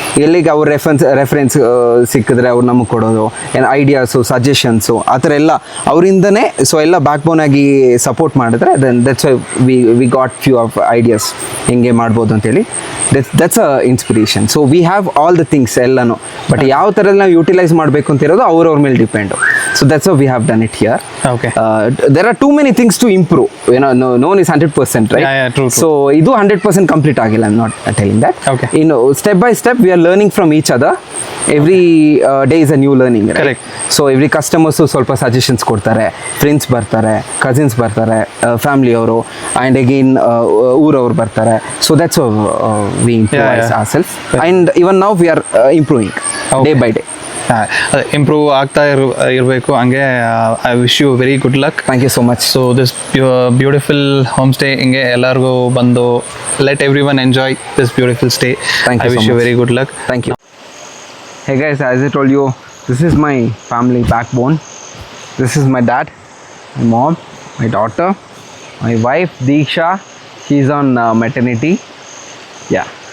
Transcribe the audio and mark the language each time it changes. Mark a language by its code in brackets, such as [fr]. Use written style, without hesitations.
[kn] ಎಲ್ಲಿಗೆ ಅವ್ರ ರೆಫರೆನ್ಸ್ ಸಿಕ್ಕಿದ್ರೆ ಅವ್ರು ನಮಗೆ ಕೊಡೋದು, ಏನು ಐಡಿಯಾಸು, ಸಜೆಷನ್ಸು ಆ ಥರ ಎಲ್ಲ ಅವರಿಂದನೇ. ಸೊ ಎಲ್ಲ ಬ್ಯಾಕ್ ಬೋನ್ ಆಗಿ ಸಪೋರ್ಟ್ ಮಾಡಿದ್ರೆ [en] then that's we got few of ideas [kn] ಹೆಂಗೆ ಮಾಡ್ಬೋದು ಅಂತೇಳಿ. [en] That's a inspiration. So we have all the things [kn] ಎಲ್ಲನೂ, ಬಟ್ ಯಾವ ಥರದಲ್ಲಿ ನಾವು ಯೂಟಿಲೈಸ್ ಮಾಡಬೇಕು ಅಂತಿರೋದು ಅವ್ರವ್ರ ಮೇಲೆ depend. [en] So that's we have done it here. Okay. There are too many things to improve. You know, no one is 100%, right? Yeah, true. So, [kn] idu 100% complete agilla. [en] I'm not telling that. Okay. You know, step by step, we are learning from each other. Every day is a new learning, right? Correct. So, every customer ಸ್ವಲ್ಪ suggestions ಕೊಡ್ತಾರೆ, friends ಬರ್ತಾರೆ, cousins ಬರ್ತಾರೆ, family ಅವರು, and again ಊರವರು ಬರ್ತಾರೆ. So, that's how we improvise ourselves. And even now, we are improving day by day. [kn] Improve ಆಗ್ತಾ ಇರಬೇಕು ಹಂಗೆ. [en] I wish you very good luck. Thank you so much. So this beautiful home stay [kn] ಹಿಂಗೆ ಎಲ್ಲರಿಗೂ ಬಂದು [en] Let everyone enjoy this beautiful stay. I wish you very good luck. Thank you. Hey guys, as I told you, this is my family backbone. This is my dad, my mom, my daughter, my wife Deeksha. She's on maternity. Yeah.